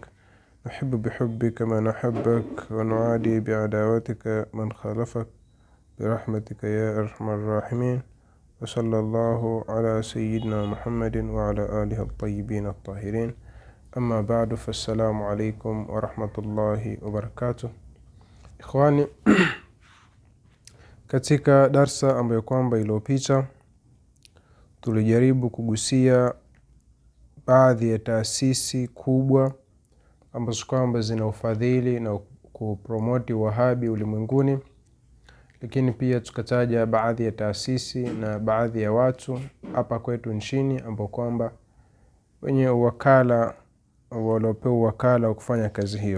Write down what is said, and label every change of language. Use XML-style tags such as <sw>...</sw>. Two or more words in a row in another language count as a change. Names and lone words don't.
<ar>نحب بحبك ما نحبك، ونعادي بعداوتك من خالفك، برحمتك يا أرحم الراحمين. وصلى الله على سيدنا محمد وعلى آله الطيبين الطاهرين. أما بعد، فالسلام عليكم ورحمة الله وبركاته. إخواني,</ar> <sw>katika darsa ambayo kwamba iliyopita tulijaribu kugusia baadhi ya taasisi kubwa ambazo kwamba zina ufadhili na kupromoti wahabi ulimwenguni, lakini pia tukataja baadhi ya taasisi na baadhi ya watu hapa kwetu nchini ambao kwamba wenye wakala waliopewa wakala wa kufanya kazi hiyo.</sw>